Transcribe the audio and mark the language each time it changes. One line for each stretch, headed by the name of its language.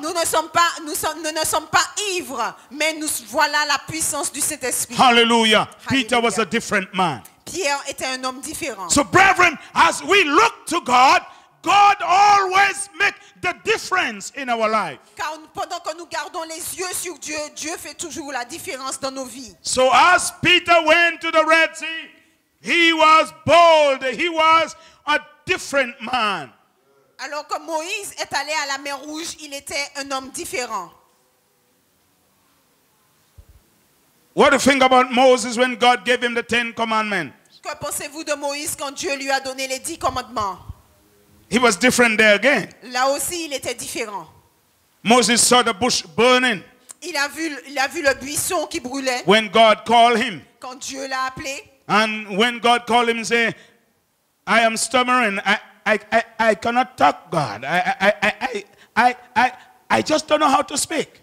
French: Nous ne sommes pas ivres, mais nous voilà la puissance du Saint-Esprit.
English: Hallelujah. Peter Hallelujah. was a different man.
French: Pierre était un homme différent.
English: So brethren, as we look to God, God always makes the difference in our life.
French: Car pendant que nous gardons les yeux sur Dieu, Dieu fait toujours la différence dans nos vies.
English: So as Peter went to the Red Sea, he was bold. He was a different man.
French: Alors que Moïse est allé à la mer Rouge, il était un homme différent.
English: What do you think about Moses when God gave him the 10 commandments?
French: Que pensez-vous de Moïse quand Dieu lui a donné les 10 commandements?
English: He was different there again.
French: Là aussi, il était différent.
English: Moses saw the bush burning
French: Il a vu le buisson qui brûlait
English: when God called him.
French: quand Dieu l'a appelé.
English: And when God called him, say, I am stammering. I cannot talk, God. I just don't know how to speak.